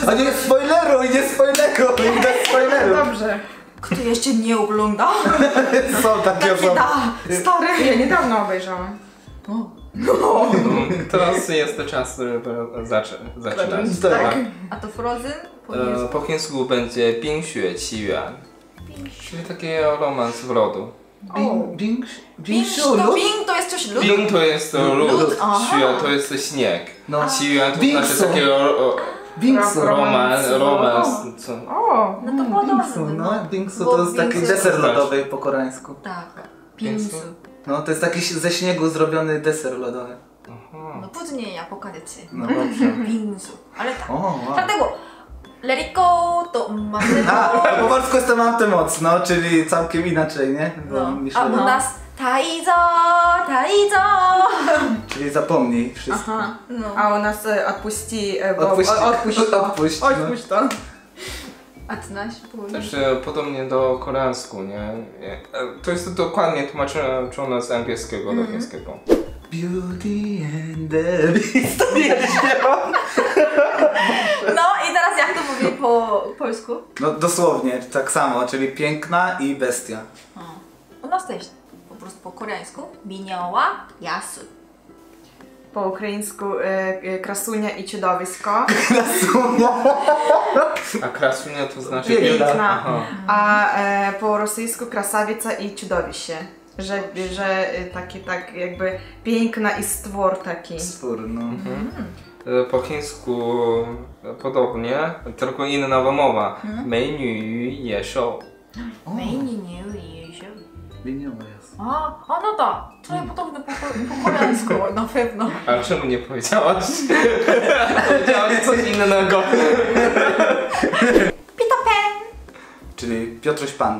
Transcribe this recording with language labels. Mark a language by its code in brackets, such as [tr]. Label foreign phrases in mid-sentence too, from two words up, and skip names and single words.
[pl] A nie spoileruj, nie spoileruj, bez spoileru. Dobrze. Kto jeszcze nie ogląda? Są takie Takie osoby. da, stary. Ja niedawno obejrzałam. Teraz jest to czas, żeby zaczynać. Tak. A to Frozen? Po chińsku będzie 冰雪奇缘, czyli taki romans w lodu. Bing, Bing to jest coś lód? Bing to jest lód, Lód, aha. 雪 to jest śnieg. No. 奇缘 to Bingsu. znaczy takiego Bingsu. romans, co? O! No to Bingsu, podobne. no. Bingsu Bo to jest taki Bingsu- deser lodowy po koreańsku. Tak. Bingsu. Bingsu. No to jest taki ze śniegu zrobiony deser lodowy. No później ja pokażę ci. No dobrze. Bingsu. Ale tak. O, wow. Dlatego Let it go to mamy A, po polsku jest to mam tę moc, no, czyli całkiem inaczej, nie? Bo no. myślę, A u nas Taizo, Taizo. czyli zapomnij wszystko. Aha. No. A u nas odpuści... Odpuść, Odpuść to. odpuść, no. Odpuść to. A ty nasz Też podobnie do koreańsku, nie? To jest dokładnie tłumaczone z angielskiego do chińskiego. Beauty and the Beast. To nie śpiewam. No i teraz jak to mówię po polsku? No dosłownie, tak samo, czyli piękna i bestia. U nas też po prostu po koreańsku Minioła Yasu. Po ukraińsku krasunia i czudowisko. A krasunia to znaczy Piękna. Aha. A po rosyjsku krasawica i czudowiще. Że taki tak jakby piękna i stwór taki. Stwór, no. Po chińsku podobnie, tylko inna wymowa. 美女与野兽. Mejni Jeju. Winiowa jest. A no tak. Trochę podobne po koreańsku na pewno. A czemu nie powiedziałaś? Powiedziałaś coś innego. Peter Pan. Czyli Piotruś Pan.